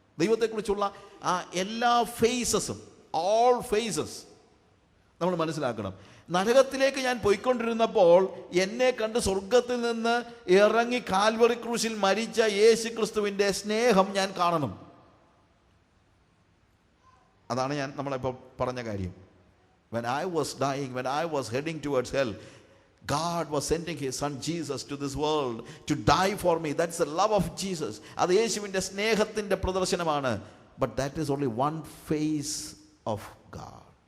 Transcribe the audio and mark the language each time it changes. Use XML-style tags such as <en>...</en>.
<ml>ദൈവത്തെക്കുറിച്ചുള്ള ആ എല്ലാ ഫേസസും, ഓൾ ഫേസസ് നമ്മൾ മനസ്സിലാക്കണം. നരകത്തിലേക്ക് ഞാൻ പോയിക്കൊണ്ടിരുന്നപ്പോൾ എന്നെ കണ്ട് സ്വർഗത്തിൽ നിന്ന് ഇറങ്ങി കാൽവറി ക്രൂശിൽ മരിച്ച യേശു ക്രിസ്തുവിൻ്റെ സ്നേഹം ഞാൻ കാണണം. അതാണ് നമ്മളിപ്പോൾ പറഞ്ഞ കാര്യം.</ml> <en>When I was dying, when I was heading towards hell, God was sending his son Jesus to this world to die for me. That's the love of Jesus.</en> <ml>അത് യേശുവിൻ്റെ സ്നേഹത്തിൻ്റെ പ്രദർശനമാണ്.</ml> <en>But that is only one face of God.</en>